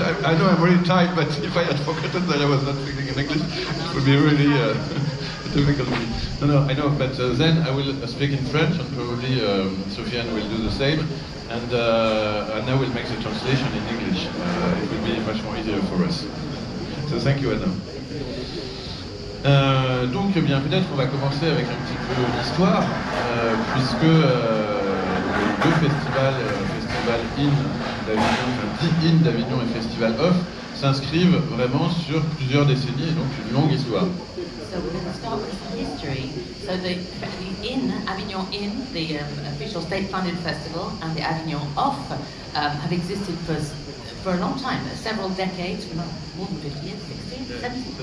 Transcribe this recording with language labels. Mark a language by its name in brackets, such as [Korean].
[English] I know I'm really tired, but if I had forgotten that I was not speaking in English, it would be really difficult. No, I know, but then I will speak in French, and probably Sofiane will do the same, and Anna will make the translation in English. It will be much more easier for us. So thank you, Anna. [French] Donc, eh bien, peut-être on va commencer avec un petit peu l'histoire, puisque les deux festivals, Festival IN d'Avignon, dit IN d'Avignon et Festival OFF, s'inscrivent vraiment sur plusieurs décennies, et donc une longue histoire. [English] So we're going to start with some history. So the IN, Avignon IN, the official state-funded festival, and the Avignon OFF have existed for a long time, several decades, more than 50 years, 60, 70.